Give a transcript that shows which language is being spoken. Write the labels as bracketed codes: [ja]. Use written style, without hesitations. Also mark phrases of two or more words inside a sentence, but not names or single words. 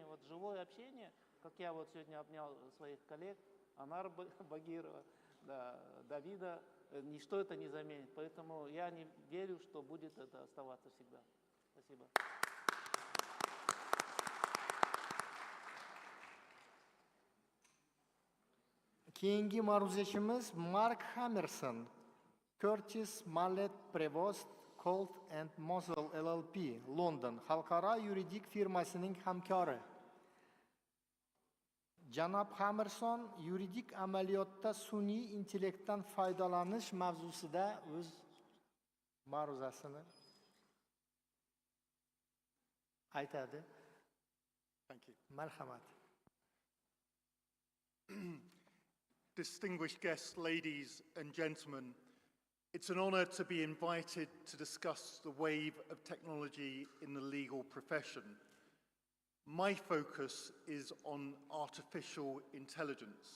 [ru] Вот живое общение, как я вот сегодня обнял своих коллег, Анар Багирова, да, Давида, ничто это не заменит. Поэтому я не верю, что будет это оставаться всегда. Спасибо. [uz] Кейинги мa'ruzachimiz Mark Hammerson, Curtis Mallet Prevost, Colt and Mosel LLP, London, Xalqaro yuridik firmasining hamkori. Janob Hammerson yuridik amaliyotda sun'iy intellektdan foydalanish mavzusida o'z ma'ruzasini aytadi. [en] Thank you. [uz] Marhamat. [en] Distinguished guests, ladies and gentlemen, it's an honor to be invited to discuss the wave of technology in the legal profession. My focus is on artificial intelligence.